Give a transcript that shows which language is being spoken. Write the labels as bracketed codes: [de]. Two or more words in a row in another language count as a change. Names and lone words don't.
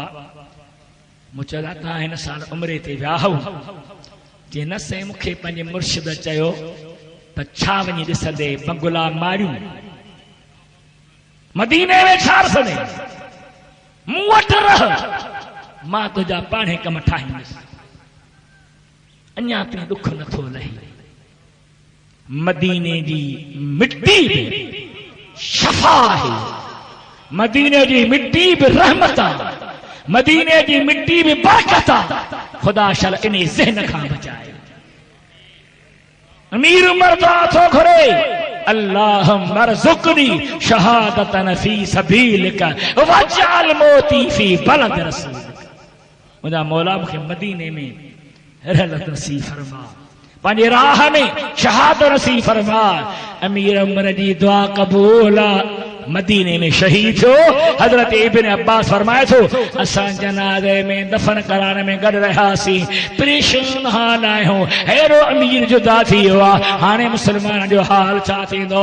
[sd] मूं चयो तव्हां हिन साल उमिरि ते विया हुआ, जे न से मूंखे पंहिंजे मुर्शिद चयो त छा वञी ॾिसंदे बंगला मारियूं मदीने में छा ॾिसंदे, मूं वटि रह, मां तुंहिंजा पाणे कम ठाहींदुसि। अञा ताईं दुख नथो लहे। मदीने जी मिट्टी में शफा है, [ur] मदीने की मिट्टी भी [sd] रहमत आहे, [ur] मदीने की मिट्टी भी [sd] बरकत आहे। खुदा शल इन ज़हन खां बचाए। अमीर उमर तो घुरे, [ar] اللهم ارزقني شهادةً في سبيلك واجعل موتي في بلد رسولك. [sd] मुझा मौला मूंखे मदीने में रहलत नसीब फरमा, पंहिंजे राह में शहादत नसीब फरमा। अमीर उमर जी दुआ क़बूल। मदीने में शहीद थियो। हजरत इब्ने अब्बास फरमाए थो असां जनाज़े में दफन कराने में गॾु रहियासीं, परेशान हाल आहियूं, हेड़ो अमीर जुदा थी वियो आहे, हाणे मुस्लमान जो हाल छा थींदो।